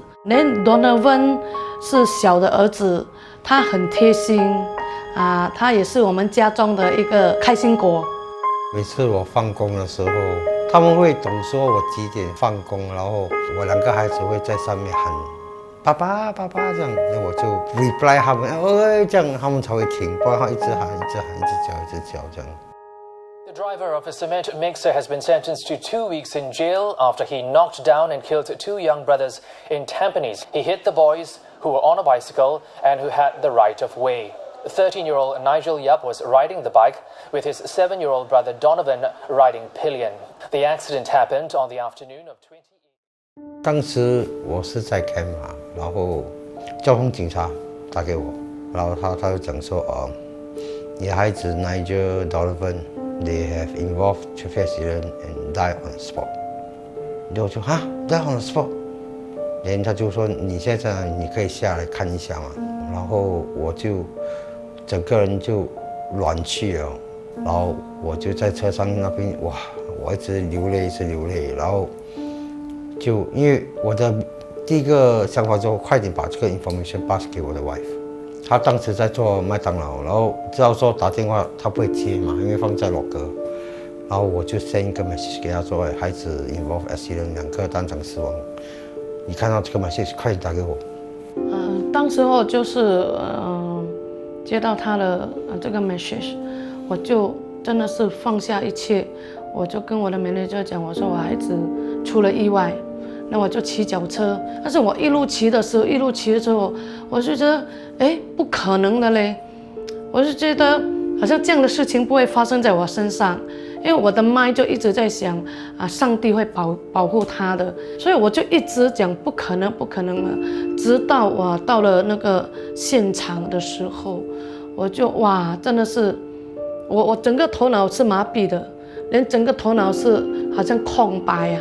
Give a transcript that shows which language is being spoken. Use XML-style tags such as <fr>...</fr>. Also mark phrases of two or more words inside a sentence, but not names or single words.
<zh>連 Donovan 是小的兒子，他很貼心他也是我們家中的一個開心果。每次我放工的時候，他們會懂說我幾點放工，然後我2個孩子會在上面喊爸爸爸爸這樣，那我就 reply 他們，這樣他們才會停，不然他一直喊一直喊一直叫這樣。</zh> <en>The driver of a cement mixer has been sentenced to 2 weeks in jail after he knocked down and killed 2 young brothers in Tampines. He hit the boys who were on a bicycle and who had the right of way. 13-year-old Nigel Yap was riding the bike with his 7-year-old brother Donovan riding pillion. The accident happened on the afternoon of 28.</en> <zh>當時我是在 camp 然後交通警察打給我，然後他就講說你孩子 Nigel Donovan。</zh> <en>They have involved traffic accident and died on the spot.</en> <zh>然後我就</zh> <en>died on the spot。</en> <zh>然後他就說你現在你可以下來看一下嘛。然後我就整個人就軟去了，然後我就在車上那邊哇，我一直流淚，然後就因為我的第一個想法就快點把這個</zh> <en>information pass</en> <zh>給我的 wife。他當時在做麥當勞，然後知道說打電話他不會接嘛，因為放在locker。然後我就 send 一個 message 給他說，孩子</zh> <en>involved accident，</en> <zh>2個當場死亡。你看到這個 message， 快點打給我。當時候就是接到他的這個 message，我就真的是放下一切，我就跟我的 manager 講，我說我孩子出了意外。那我就騎腳車，但是我一路騎的時候，我就覺得，不可能的嘞，我就覺得好像這樣的事情不會發生在我身上，因為我的 mind 就一直在想上帝會保護他的，所以我就一直講不可能了，直到我到了那個現場的時候，我就哇，真的是，我整個頭腦是麻痹的，連整個頭腦是好像空白</zh>